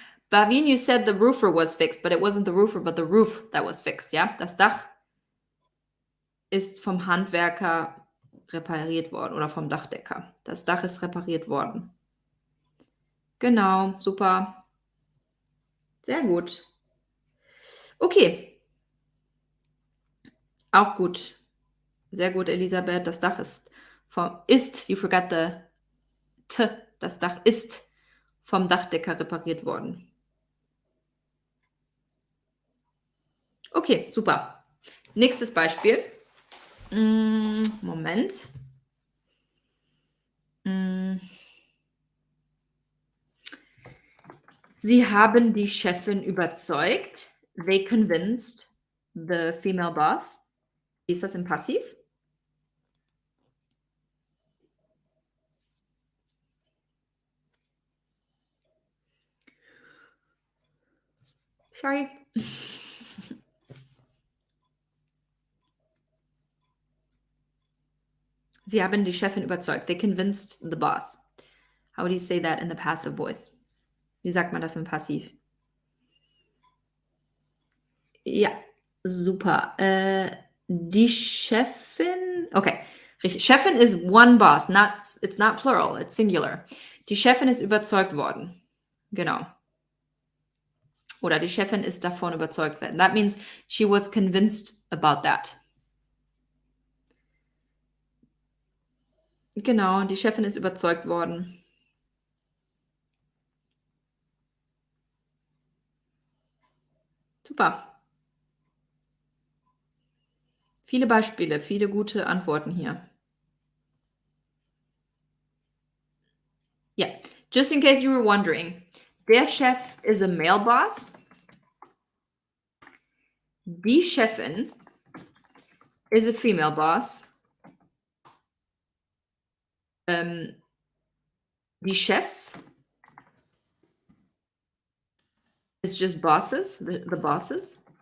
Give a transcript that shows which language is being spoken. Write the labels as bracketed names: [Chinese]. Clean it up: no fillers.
[English] Bavin, you said the roofer was fixed, but it wasn't the roofer, but the roof that was fixed, ja? Das Dach. [German] ist vom Handwerker repariert worden oder vom Dachdecker. Das Dach ist repariert worden. Genau, super. Sehr gut. Okay. Auch gut. Sehr gut, Elisabeth. Das Dach [English] you forgot the T. [German] Das Dach ist vom Dachdecker repariert worden. Okay, super. Nächstes Beispiel. Moment. Sie haben die Chefin überzeugt. [English] They convinced the female boss. [German] Wie ist das im Passiv? [English] Sorry. [German] Sie haben die Chefin überzeugt. [English] They convinced the boss. How do you say that in the passive voice? [German] Wie sagt man das im Passiv? Ja, super. Die Chefin. Okay, richtig. [English] Chefin is one boss. It's not plural. It's singular. [German] Die Chefin ist überzeugt worden. Genau. Oder die Chefin ist davon überzeugt worden. [English] That means she was convinced about that. [German] Genau, die Chefin ist überzeugt worden. Super. Viele Beispiele, viele gute Antworten hier. [English] Yeah, just in case you were wondering, der Chef is a male boss. Die Chefin is a female boss. Die Chefs is just bosses, the bosses.